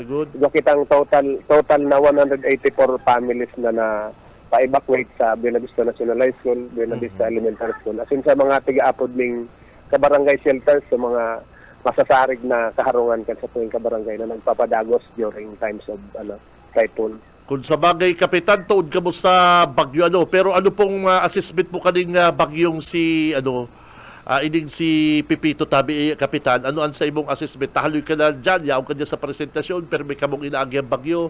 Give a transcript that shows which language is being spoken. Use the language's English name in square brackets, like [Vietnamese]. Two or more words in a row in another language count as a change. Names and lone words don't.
[English] Very good. [Bikol] Kitang total na 184 families na pa-evacuate sa Buena Vista National High School, Buena Vista Elementary School. Asin sa mga tiga-apod ning kabarangay shelters, sa mga masasarig na kaharungan kan sa tuwing kabarangay na nagpapadagos [English] during times of typhoon. [Bikol] Kung sa bagay, Kapitan, tuod ka mo sa bagyo, pero ano pong assessment mo kaning bagyong si, ining si Pipito Tabi, Kapitan, ano ang sa imong assessment? Tahaloy ka na dyan, yaong ka dyan sa presentasyon, pero may kamong inaagi ang bagyo.